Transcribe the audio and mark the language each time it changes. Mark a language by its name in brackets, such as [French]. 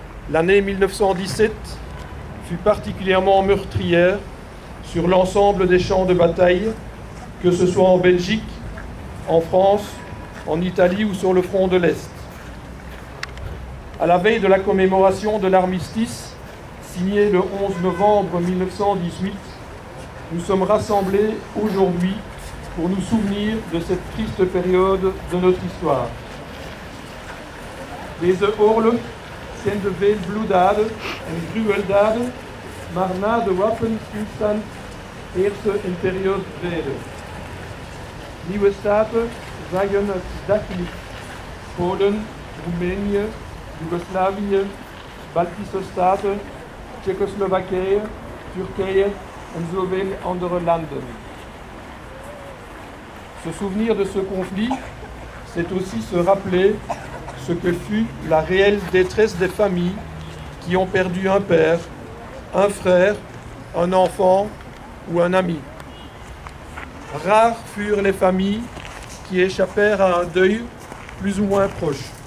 [French] L'année 1917 fut particulièrement meurtrière sur l'ensemble des champs de bataille, que ce soit en Belgique, en France, en Italie ou sur le front de l'Est. À la veille de la commémoration de l'armistice, signé le 11 novembre 1918, nous sommes rassemblés aujourd'hui pour nous souvenir de cette triste période de notre histoire. [Dutch] Deze oorlog kende veel bloeddaden en gruweldaden, maar na de wapenstilstand heerste een periode vrede. Nieuwe staten zagen het daglicht. Polen, Roemenië, Joegoslavië, Baltische staten, Tsjechoslowakije, Turkije en zoveel andere landen. [French] Se souvenir de ce conflit, c'est aussi se rappeler ce que fut la réelle détresse des familles qui ont perdu un père, un frère, un enfant ou un ami. Rares furent les familles qui échappèrent à un deuil plus ou moins proche.